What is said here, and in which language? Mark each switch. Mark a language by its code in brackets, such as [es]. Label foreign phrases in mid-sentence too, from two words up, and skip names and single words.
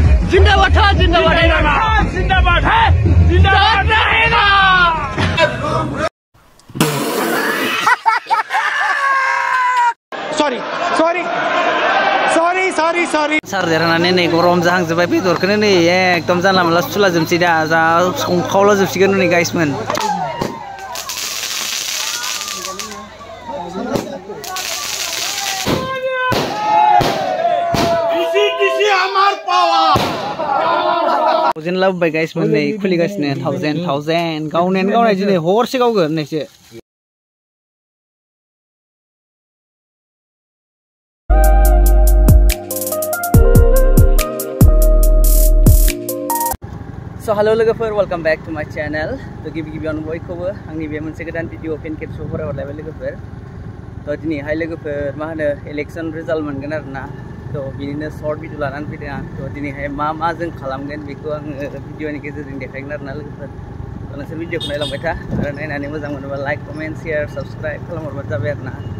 [hi] जिंदाबाद था, जिंदाबाद है, जिंदाबाद है, जिंदाबाद रहेगा। [brx] सॉरी सॉरी सॉरी सॉरी सॉरी सार देरनानै नै गरम जाहांजोबबाय बेदरखौनो नै एकदम जानला मोनला सुला जोबसै दा जा संखावला जोबसिगोन नै गाइसमोन। थाउजेन्ड लाबोबाय गाइसमोन नै खुलिगासिनो थाउजेन्ड गावनाय दिनै हरसे गावगोन नैसो। [en] So hello लोगोफोर, welcome back to my channel. [brx] तो गिबियावनो बयखौबो आंनि बे मोनसे गोदान भिडिअ फिन खेबसेबाव फरायहरलायबाय लोगोफोर। तो दिनैहाय लोगोफोर मा होनो इलेक्शन रिजाल्ट मोनगोन आरोना। तो बिनिनो [en] short video [brx] लानानै फैदों आं। तो दिनैहाय मा जों खालामगोन बेखौ आङो भिडिअनि गेजेरजों देखायगोन आरोना लोगोफोर। तो नोंसोर भिडिअखौ नायलांबाय था आरो नायनानै मोजां मोनोबा [en] like comment share subscribe [brx] खालामहरबानो जाबाय आरोना।